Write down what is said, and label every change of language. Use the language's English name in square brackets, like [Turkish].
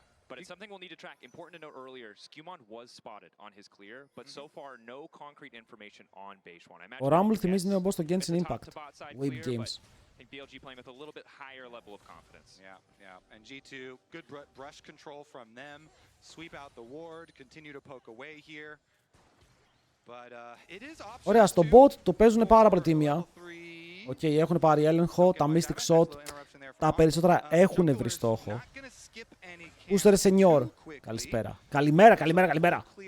[English] But it's something we'll need to track. Important to note earlier, Skewmon was spotted on his clear, but so far no concrete information on Beishwan. [Greek] Ο Rumble θυμίζει νέο boss στο Genshin Impact. [English] Wave Games. I think BLG playing with a little bit higher level of confidence. Yeah. And G2, good brush control from them. Sweep out the ward, continue to poke away here. But it is optional. [Greek] Ωραία, στο bot το παίζουν πάρα πολύ τίμια. Οκ, έχουν πάρει έλεγχο, τα Mystic Shot. Τα περισσότερα έχουν βρει στόχο. Πούστερ Σενιόρ. Καλησπέρα. Καλημέρα.